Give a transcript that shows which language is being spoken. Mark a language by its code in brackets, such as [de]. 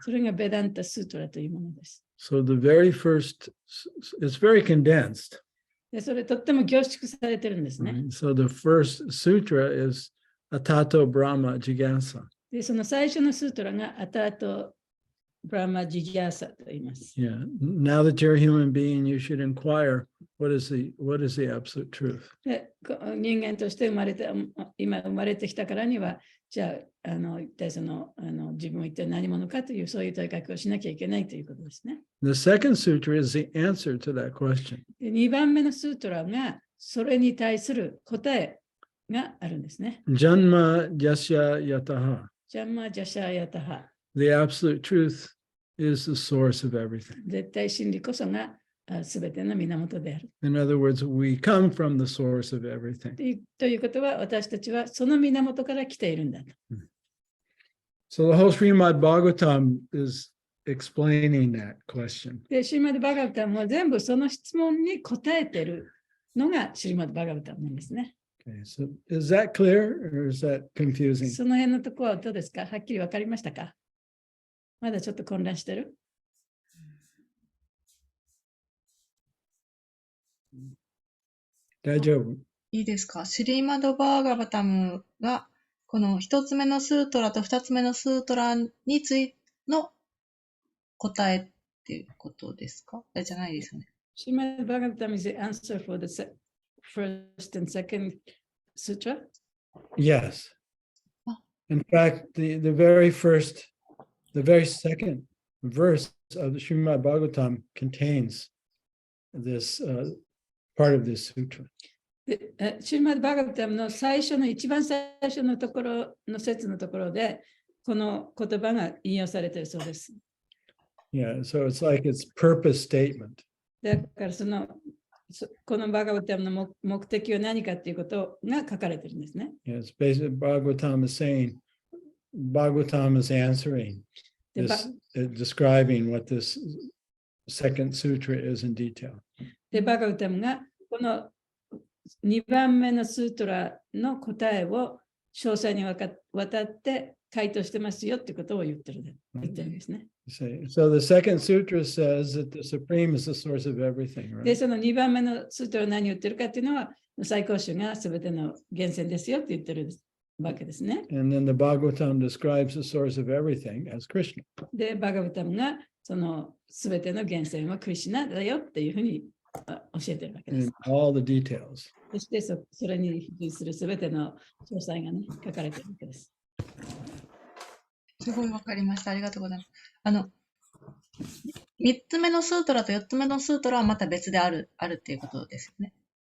[ja] それがベダンタスートラというものです。 [en] So the very first, it's very condensed. [ja] でそれとっても凝縮されてるんですね。 [en] Right? So the first sutra is [sa] Atato Brahma Jigyasa. [ja] でその最初のスートラがアタート・ブラマ・ジギャーサと言います。 [en] Yeah. Now that you're a human being, you should inquire what is the absolute truth. [ja] で人間として今生まれてきたからには、じゃあ、一体その自分は一体何者かというそういう問いかけをしなきゃいけないということですね。 [en] The second sutra is the answer to that question. [ja] で2番目のスートラがそれに対する答えがあるんですね。 [sa] Janma Jasya Yataha. [ja] ジャンマ・ジャシャーヤタハ。 [en] The absolute truth is the source of everything. [ja] 絶対真理こそがすべての源である。 [en] In other words, we come from the source of everything. [ja] ということは、私たちはその源から来ているんだと。 [en] So the whole Srimad Bhagavatam is explaining that question. [ja] で、シリマド・バガブタムは全部その質問に答えているのがシリマド・バガブタムなんですね。 [en] Okay, so is that clear or is that confusing? [ja] その辺のところはどうですか？はっきり分かりましたか？まだちょっと混乱してる？大丈夫？いいですか。シリーマド・バーガバタムが、この一つ目のスートラと二つ目のスートラについての答えっていうことですか？じゃないですよね。 [en] シリマド・バガブタム is the answer for the first and second sutra? Yes. Oh. In fact, the very second verse of the Srimad Bhagavatam contains this part of this sutra. [ja] シュリマッド・バガヴァタムの一番最初のところの説のところで、この言葉が引用されているそうです。 [en] Yeah, so it's like its purpose statement. [ja] だからこのバガヴァタムの目的は何かということが書かれているんですね。 [en] Yeah, it's basically Bhagavatam is saying, Bhagavatam is answering this, describing what this second sutra is in detail. [ja] で、バガヴァタムがこの2番目のスートラの答えを詳細にわたって回答してますよってことを言ってるんですね。 [en] So the second sutra says that the Supreme is the source of everything, right? [ja] で、その2番目のスートラは何を言ってるかっていうのは、最高主が全ての源泉ですよって言ってるわけですね。 [en] And then the Bhagavatam describes the source of everything as Krishna. [ja] で、バガヴァタムがその全ての源泉はクリシュナだよっていうふうに教えてるわけです。 [en] all the details. [ja] そしてそれに付随するすべての詳細がね、書かれているわけです。すごいわかりました。ありがとうございます。3つ目のスートラと4つ目のスートラはまた別であるっていうことですよね。